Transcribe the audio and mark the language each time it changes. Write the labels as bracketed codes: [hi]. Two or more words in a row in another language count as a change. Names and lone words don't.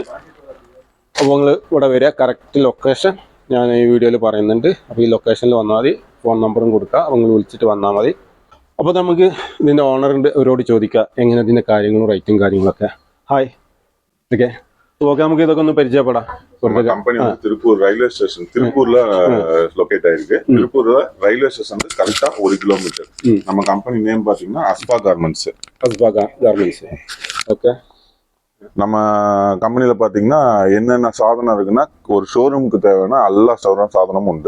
[ml] അപ്പോൾ നിങ്ങൾ ഇവിടെ വരിക, കറക്റ്റ് ലൊക്കേഷൻ ഞാൻ ഈ വീഡിയോയിൽ പറയുന്നുണ്ട്. അപ്പോൾ ഈ ലൊക്കേഷനിൽ വന്നാൽ മതി, ഫോൺ നമ്പറും കൊടുക്കുക, അപ്പോൾ നിങ്ങൾ വിളിച്ചിട്ട് വന്നാൽ മതി. അപ്പോൾ നമുക്ക് ഇതിൻ്റെ ഓണറിൻ്റെ അവരോട് ചോദിക്കുക എങ്ങനെ ഇതിൻ്റെ കാര്യങ്ങളും റേറ്റും കാര്യങ്ങളൊക്കെ. ഹായ്, ഓക്കെ ഓക്കെ, നമുക്ക് ഇതൊക്കെ ഒന്ന് പരിചയപ്പെടാം. [ta] கம்பெனி வந்து திருப்பூர் [en] railway station, [ta] திருப்பூர்ல லொகேட் ஆயிருக்கு. திருப்பூர்ல [en] railway station [ta] கரெக்டா 1 கிலோமீட்டர். நம்ம [en] company name [ta] பாத்தீங்கன்னா அஸ்பா கார்மெண்ட்ஸ். அஸ்பா கார்மெண்ட்ஸ். ஓகே. நம்ம கம்பெனில பாத்தீங்கன்னா என்னென்ன சாதனம் இருக்குன்னா, ஒரு ஷோரூமுக்கு தேவையான எல்லா சாதனமும் உண்டு.